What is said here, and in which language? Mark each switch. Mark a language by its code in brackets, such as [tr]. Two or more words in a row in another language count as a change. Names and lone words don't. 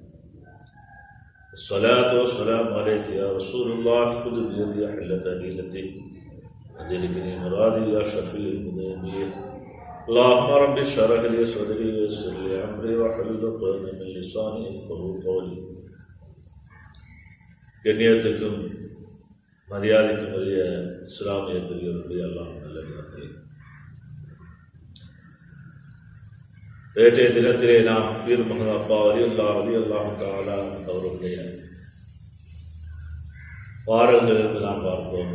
[ar] الصلاة والسلام عليك يا رسول الله خذ بيدي حلة حيلتي أدركني مرادي يا شفيع المذنبين. اللهم رب اشرح لي صدري ويسر لي أمري واحلل عقدة من لساني يفقهوا قولي. [ta] கண்ணியத்துக்கும் மரியாதைக்கும் உரிய இஸ்லாமிய பெரியவர்களுடைய அல்லாஹ் நல்லடியார்களே, நேற்றைய தினத்திலே நாம் பீர் முகமது அப்பா [ar] رضي الله تعالى [ta] அவர்களுடைய பாடல்களிலிருந்து நாம் பார்த்தோம்.